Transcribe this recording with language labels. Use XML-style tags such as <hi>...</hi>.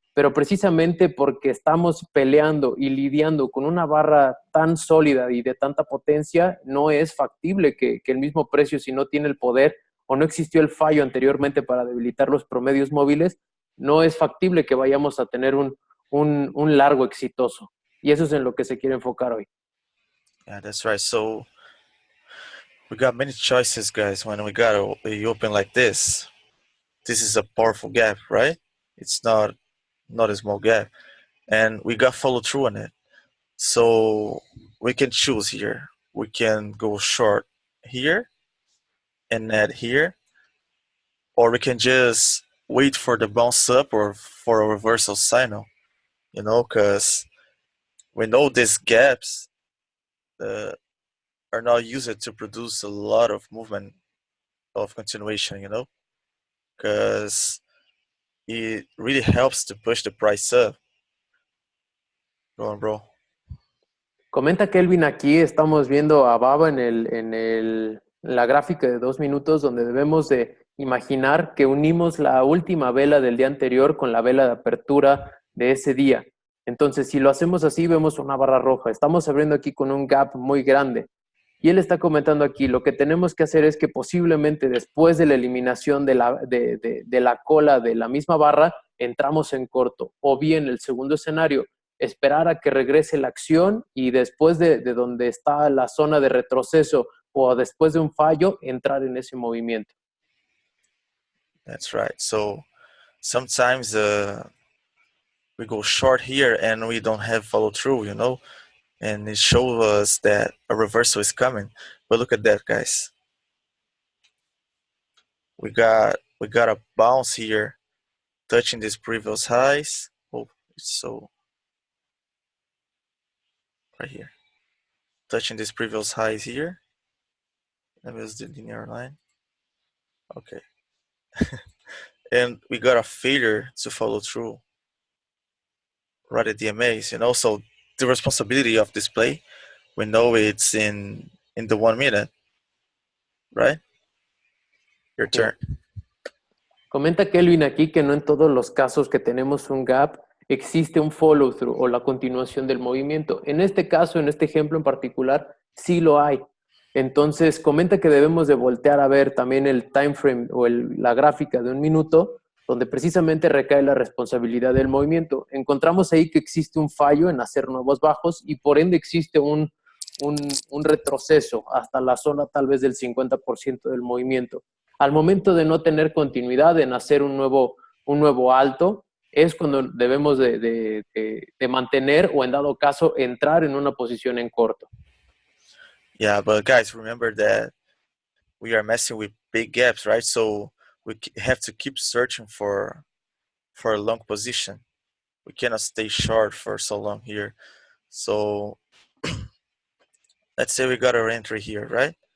<es>Pero precisamente porque estamos peleando y lidiando con una barra tan sólida y de tanta potencia, no es factible que el mismo precio, si no tiene el poder o no existió el fallo anteriormente para debilitar los promedios móviles, no es factible que vayamos a tener un largo exitoso. Y eso es en lo que se quiere enfocar hoy.</es> <en>Yeah, that's right. So we got many choices, guys. When we got a open like this is a powerful gap, right? It's not a small gap, and we got follow through on it. So we can choose here. We can go short here and add here, or we can just wait for the bounce up or for a reversal signal, you know, because we know these gaps are not used to produce a lot of movement of continuation, you know, because it really helps to push the price up. Go on, bro.</en> <es>Comenta Kelvin aquí, estamos viendo a Baba la gráfica de 2 minutos donde debemos de imaginar que unimos la última vela del día anterior con la vela de apertura de ese día. Entonces, si lo hacemos así, vemos una barra roja. Estamos abriendo aquí con un gap muy grande. Y él está comentando aquí, lo que tenemos que hacer es que posiblemente después de la eliminación de la cola de la misma barra, entramos en corto. O bien el segundo escenario, esperar a que regrese la acción y después de donde está la zona de retroceso o después de un fallo, entrar en ese movimiento.</es> <en>That's right. So sometimes we go short here and we don't have follow through, you know, and it shows us that a reversal is coming. But look at that, guys. We got a bounce here, touching these previous highs. Oh, it's so right here, touching these previous highs here. Let me use the linear line. Okay, and we got a failure to follow through right at the MAs, you know. So the responsibility of this play, we know it's in the 1 minute. right? Your</en> <es>Sí.</es> <en>turn.</en> <es>Comenta Kelvin aquí que no en todos los casos que tenemos un gap existe un follow-through o la continuación del movimiento. En este caso, en este ejemplo en particular, sí lo hay. Entonces, comenta que debemos de voltear a ver también el time frame o la gráfica de un minuto, donde precisamente recae la responsabilidad del movimiento. Encontramos ahí que existe un fallo en hacer nuevos bajos y por ende existe un retroceso hasta la zona tal vez del 50% del movimiento. Al momento de no tener continuidad en hacer un nuevo alto, es cuando debemos de mantener o en dado caso entrar en una posición en corto.</es> <en>Yeah, but guys, remember that we are messing with big gaps, right? So we have to keep searching for a long position. We cannot stay short for so long here. So let's say we got our entry here, right?</en>